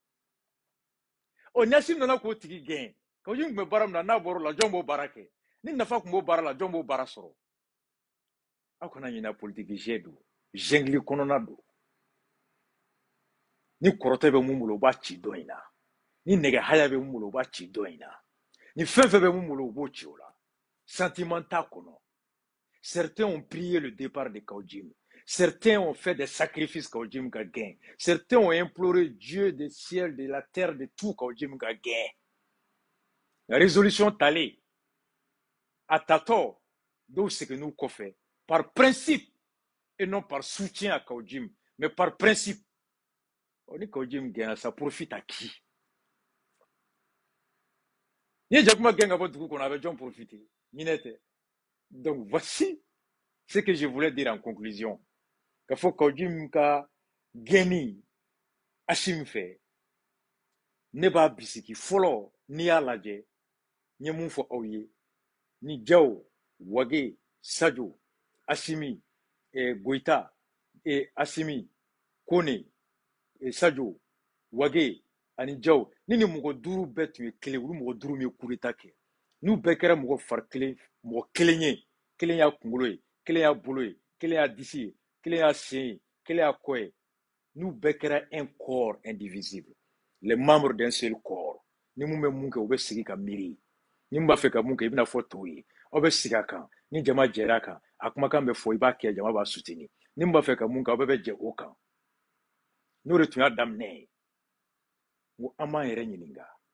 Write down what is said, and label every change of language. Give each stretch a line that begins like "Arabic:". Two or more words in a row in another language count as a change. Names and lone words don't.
Bambara: ni Assimi nana k'o tigi gɛn Kawujim tun bɛ baara min na n'a bɔra o la jɔn b'o baara kɛ ni nafa tun b'o baara la jɔn b'o baara sɔrɔ aw kana ɲinɛ politique jɛ don jungle kɔnɔna don ni kɔrɔtɛ bɛ mun bolo u b'a ci dɔn in na ni nɛgɛ haya bɛ mun bolo u b'a ci dɔn in na ni fɛn fɛn bɛ mun bolo u b'o ci o la sentiment t'a kɔnɔ
French: certains ont prié le départ de Kawujim certains ont fait des sacrifices
Bambara: Kawujim ka gɛn
French: certains ont imploré Dieu du ciel de la terre de tout
Bambara: Kawujim ka gɛn
French: la résolution
Bambara: talen a tatɔ dɔw seginn'u kɔfɛ
French: par principe et non par soutien à Kawujim mais par principe
Bambara: ni Kawujim gɛnna
French: ça profite à qui
Bambara: ni ye jakuma gɛn ka bɔ dugu kɔnɔ a bɛ jɔn profiter ɲinɛ tɛ
French: donc voici ce que je voulais dire en conclusion
Bambara: k'a fɔ Kawujim ka gɛnni Assimi fɛ ne b'a bisiki fɔlɔ n'i y'a lajɛ n ye mun fɔ aw ye ni Jaw, Wage, Sadio, Assimi, Goïta, Assimi, Kone, Sadio, Wage ani Jaw ni mɔgɔ duuru bɛɛ tun ye kelen olu mɔgɔ duuru min ye
French: coup d'état
Bambara: kɛ n'u bɛɛ kɛra mɔgɔ fari kelen mɔgɔ kelen ye kelen y'a kunkolo ye kelen y'a bolo ye kelen y'a disi ye kelen y'a sen ye kelen y'a kɔ ye n'u bɛɛ kɛra
French: un corps indivisible les membres d'un seul corps
Bambara: ni mun bɛ mun kɛ u bɛ sigi ka miiri ni mun b'a fɛ ka mun kɛ i bɛna fɔ tɔw ye aw bɛ sigi a kan ni jama jɛra a kan a kumakan bɛ fɔ i b'a kɛ jama b'a soutenir ni mun b'a fɛ ka mun kɛ aw bɛɛ bɛ jɛ o kan n'o de tun y'a daminɛ ye ngo an b'an yɛrɛ ɲininka